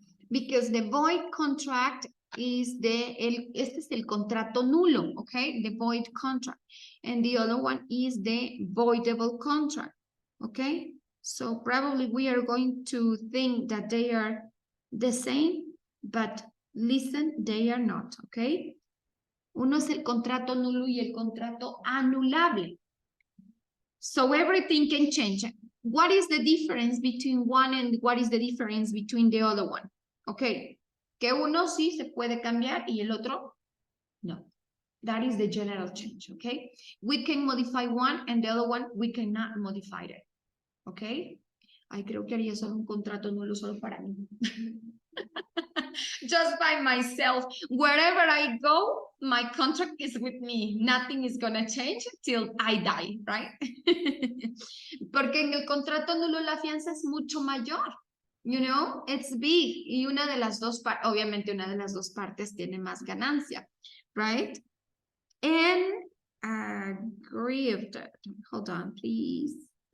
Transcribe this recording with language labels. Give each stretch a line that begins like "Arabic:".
English: Because the void contract is
Spanish: este es el contrato nulo,
English: okay? The void contract. And the other one is the voidable contract, okay? So probably we are going to think that they are the same, but listen, they are not, okay?
Spanish: Uno es el contrato nulo y el contrato anulable.
English: So everything can change. What is the difference between one and what is the difference between the other one?
Spanish: Okay, que uno sí se puede cambiar y el otro no.
English: That is the general change, okay? We can modify one and the other one, we cannot modify it, okay?
Spanish: Ay, creo que haría solo un contrato nulo solo para mí.
English: Just by myself. Wherever I go, my contract is with me. Nothing is gonna change till I die, right?
Spanish: Porque en el contrato nulo la fianza es mucho mayor.
English: You know, it's big.
Spanish: Y una de las dos partes, obviamente una de las dos partes tiene más ganancia, right?
English: And aggrieved. Hold on, please.